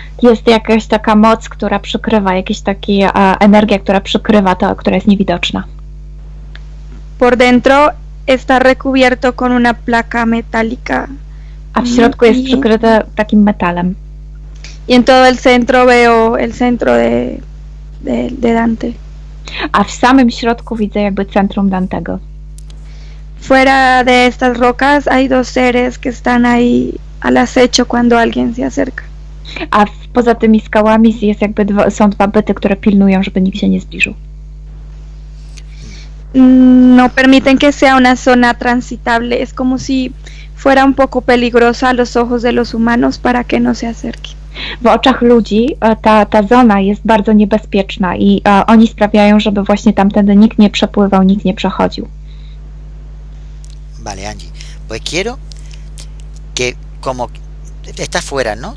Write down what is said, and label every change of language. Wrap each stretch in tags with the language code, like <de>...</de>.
<pl>Jest jakaś taka moc, która przykrywa, jakaś taka energia, która przykrywa to, która jest niewidoczna.</pl> <es>Por dentro está recubierto con una placa metálica.</es> <pl>A w środku jest przykryte takim metalem.</pl> <es>Y en todo el centro veo el centro de Dante.</es> <pl>A w samym środku widzę jakby centrum Dantego.</pl> <es>Fuera de estas rocas hay dos seres que están ahí al acecho cuando alguien se acerca.</es> <pl>A poza tymi skałami jest jakby są dwa byty, które pilnują, żeby nikt się nie zbliżył.</pl> <es>No permiten que sea una zona transitable. Es como si fuera un poco peligrosa a los ojos de los humanos para que no se acerque.</es> <pl>W oczach ludzi ta zona jest bardzo niebezpieczna i oni sprawiają, żeby właśnie tamtędy nikt nie przepływał, nikt nie przechodził.</pl> <es>Vale, Angie. Pues quiero que como estás fuera, ¿no?</es>